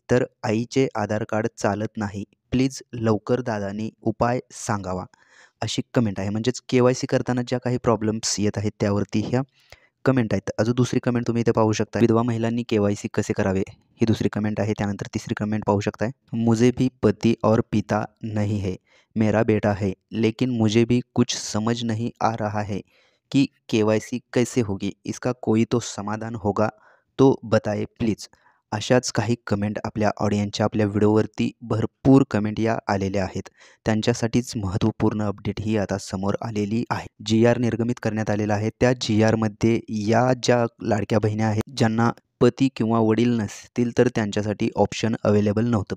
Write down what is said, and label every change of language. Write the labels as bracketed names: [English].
[Marathi] तर आईचे आधार कार्ड चालत नाही. प्लीज लवकर दादांनी उपाय सांगावा. अशी कमेंट आहे. म्हणजेच के-वाय-सी करताना ज्या काही प्रॉब्लेम्स येत आहेत त्यावरती ह्या कमेंट आहेत. अजून दुसरी कमेंट तुम्ही इथे पाहू शकता. विधवा महिलांनी के-वाय-सी कसे करावे? ही दुसरी कमेंट आहे. त्यानंतर तिसरी कमेंट पाहू शकताय. [Hindi] मुझे भी पति और पिता नहीं है, मेरा बेटा है, लेकिन मुझे भी कुछ समझ नहीं आ रहा है कि के-वाय-सी कैसे होगी? इसका कोई तो समाधान होगा तो बताए प्लीज. [Marathi] अशाच काही कमेंट आपल्या ऑडियन्सच्या आपल्या व्हिडिओवरती भरपूर कमेंट या आलेल्या आहेत. त्यांच्यासाठीच महत्त्वपूर्ण अपडेट ही आता समोर आलेली आहे. जी-आर निर्गमित करण्यात आलेला आहे. त्या जी-आरमध्ये या ज्या लाडक्या बहिणी आहेत, ज्यांना पती किंवा वडील नसतील तर त्यांच्यासाठी ऑप्शन अवेलेबल नव्हतं.